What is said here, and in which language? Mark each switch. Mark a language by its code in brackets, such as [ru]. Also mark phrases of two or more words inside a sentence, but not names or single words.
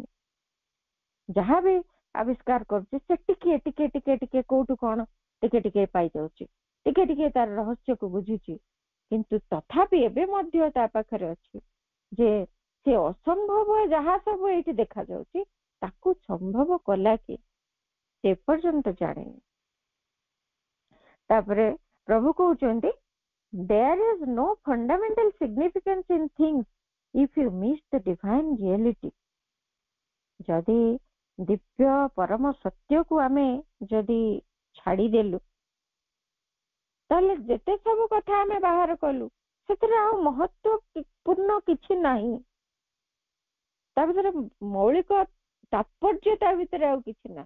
[or] ଯାହା ବି ଆବିଷ୍କାର କରୁଛି ସେ ଟିକେ ଟିକେ ଟିକେ ଟିକେ କୋଉଠୁ କଣ ଟିକେ ଟିକେ ପାଇଯାଉଛି, ଟିକେ ଟିକେ ତାର ରହସ୍ୟକୁ ବୁଝୁଛି, କିନ୍ତୁ ତଥାପି ଏବେ ମଧ୍ୟ ତା ପାଖରେ ଅଛି ଯେ ସେ ଅସମ୍ଭବ ଯାହା ସବୁ ଏଇଠି ଦେଖାଯାଉଛି ତାକୁ ସମ୍ଭବ କଲା କି ସେ ଏପର୍ଯ୍ୟନ୍ତ ଜାଣିନି। ତାପରେ ପ୍ରଭୁ କହୁଛନ୍ତି [en] there is no fundamental significance in things if you miss the divine reality। [or] ଯଦି ଦିବ୍ୟ ପରମ ସତ୍ୟକୁ ଆମେ ଯଦି ଛାଡିଦେଲୁ ତାହେଲେ ଯେତେ ସବୁ କଥା ଆମେ ବାହାର କଲୁ ସେଥିରେ ଆଉ ମହତ୍ୱପୂର୍ଣ୍ଣ କିଛି ନାହିଁ, ତା ଭିତରେ ମୌଳିକ ତାତ୍ପର୍ଯ୍ୟ ତା ଭିତରେ ଆଉ କିଛି ନାହିଁ।